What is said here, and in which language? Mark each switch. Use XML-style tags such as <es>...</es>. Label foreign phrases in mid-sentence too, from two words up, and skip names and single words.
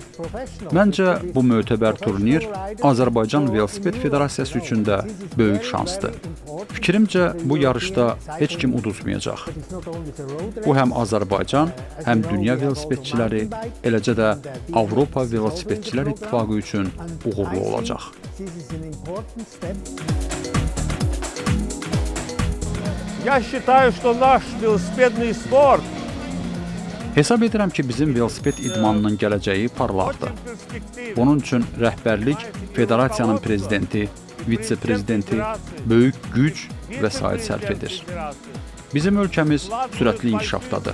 <az>Məncə, bu mötəbər turnir Azərbaycan Velosiped Federasiyası üçün də böyük şansdır. Fikrimcə, bu yarışda heç kim uduzmayacaq. Bu, həm Azərbaycan, həm dünya velosipedçiləri, eləcə də Avropa Velosipedçilər İttifaqı üçün uğurlu olacaq.</az> <ru>Я считаю, что наш велосипедный спорт</ru> <az>Hesab edirəm ki, bizim velosiped idmanının gələcəyi parlaqdır. Bunun üçün rəhbərlik, federasiyanın prezidenti, vitse-prezidenti böyük güc və vəsait sərf edir. Bizim ölkəmiz sürətli inkişafdadır.</az>